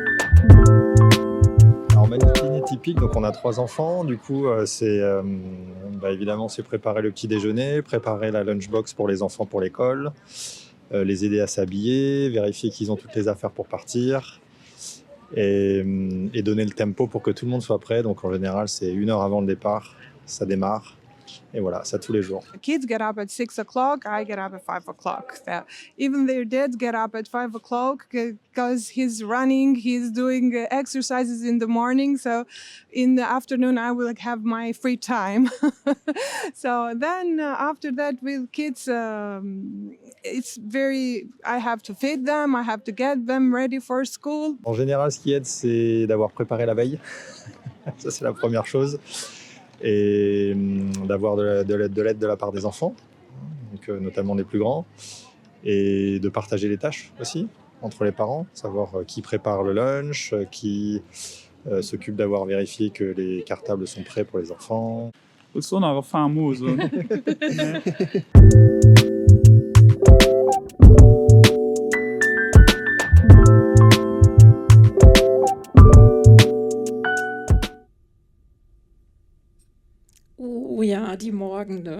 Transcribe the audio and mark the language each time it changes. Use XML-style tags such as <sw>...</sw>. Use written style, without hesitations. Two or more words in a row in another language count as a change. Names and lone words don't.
<fr>Alors, matinée typique, donc on a 3 enfants, du coup c'est Évidemment, c'est préparer le petit déjeuner, préparer la lunchbox pour les enfants pour l'école, les aider à s'habiller, vérifier qu'ils ont toutes les affaires pour partir et donner le tempo pour que tout le monde soit prêt. Donc en général, c'est 1 heure avant le départ, ça démarre. Et voilà, ça tous les jours.</fr> <en>The kids get up at 6 o'clock, I get up at 5 o'clock. So even their dads get up at 5 o'clock because he's running, he's doing exercises in the morning. So in the afternoon, I will have my free time. So then after that with kids, it's I have to feed them, I have to get them ready for school.</en> <fr>En général, ce qui aide, c'est d'avoir préparé la veille. Ça, c'est la première chose. Et d'avoir de l'aide de la part des enfants, donc, notamment des plus grands, et de partager les tâches aussi entre les parents, savoir qui prépare le lunch, qui s'occupe d'avoir vérifié que les cartables sont prêts pour les enfants. So nach famose.</fr> <de>Ja, die Morgende.</de>